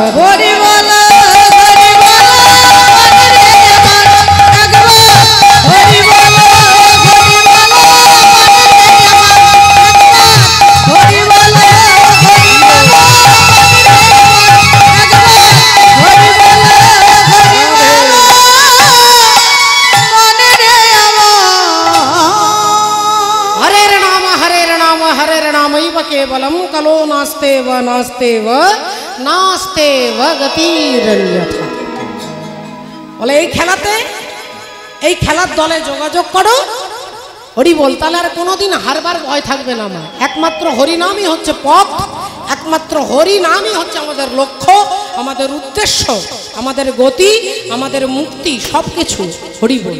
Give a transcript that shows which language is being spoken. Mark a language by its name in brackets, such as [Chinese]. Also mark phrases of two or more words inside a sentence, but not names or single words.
[Bangla] হরি বলো হরি বলো মনে রে আমার একবার হরি বলো হরি বলো মনে রে আমার একবার হরি বলো হরি বলো মনে রে আমার [Sanskrit] हरेर नामैव केवलं कलो नास्तेव नास्तेव नास्तेव गतिरन्यथा। [Bangla] বলে এই খেলাতে এই খেলার দলে যোগাযোগ করো, হরি বল, তাহলে আর কোনোদিন হারবার ভয় থাকবে না। আমার একমাত্র হরিনামই হচ্ছে পথ, একমাত্র হরিনামই হচ্ছে আমাদের লক্ষ্য, আমাদের উদ্দেশ্য, আমাদের গতি, আমাদের মুক্তি, সব কিছু হরি বল।